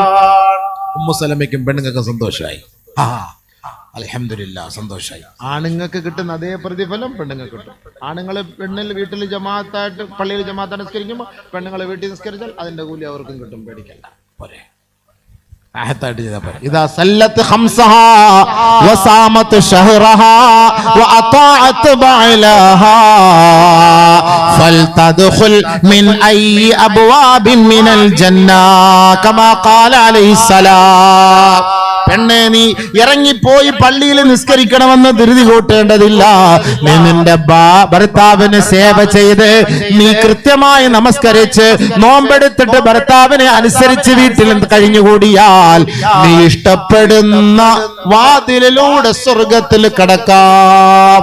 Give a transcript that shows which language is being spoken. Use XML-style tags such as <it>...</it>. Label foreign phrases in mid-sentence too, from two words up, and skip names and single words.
<ml>ഉമ്മു സലമയ്ക്കും പെണ്ണുങ്ങൾക്ക് സന്തോഷമായി. അൽഹംദുലില്ലാ, സന്തോഷമായി. ആണുങ്ങൾക്ക് കിട്ടുന്ന അതേ പ്രതിഫലം പെണ്ണുങ്ങൾക്ക് കിട്ടും. ആണുങ്ങൾ പെണ്ണിൽ വീട്ടിൽ ജമാഅത്തായിട്ട് പള്ളിയിൽ ജമാഅത്ത് നിസ്കരിക്കുമ്പോൾ പെണ്ണുങ്ങളെ വീട്ടിൽ നിസ്കരിച്ചാൽ അതിന്റെ കൂലി അവർക്കും കിട്ടും. പേടിക്കണ്ട, പോരെ.</ml> <ar>إذا سلت خمسها وصامت شهرها وأطاعت بعلها فلتدخل من أي أبواب من الجنة كما قال عليه السلام.</ar> <ml>പെണ്ണെ, നീ ഇറങ്ങിപ്പോയി പള്ളിയിൽ നിസ്കരിക്കണമെന്ന് ധൃതി കൂട്ടേണ്ടതില്ല. നീ നിന്റെ ഭർത്താവിന് സേവ ചെയ്ത് നീ കൃത്യമായി നമസ്കരിച്ച് നോമ്പെടുത്തിട്ട് ഭർത്താവിനെ അനുസരിച്ച് വീട്ടിൽ കഴിഞ്ഞുകൂടിയാൽ നീ ഇഷ്ടപ്പെടുന്ന വാതിലിലൂടെ സ്വർഗത്തിൽ കടക്കാം.</ml>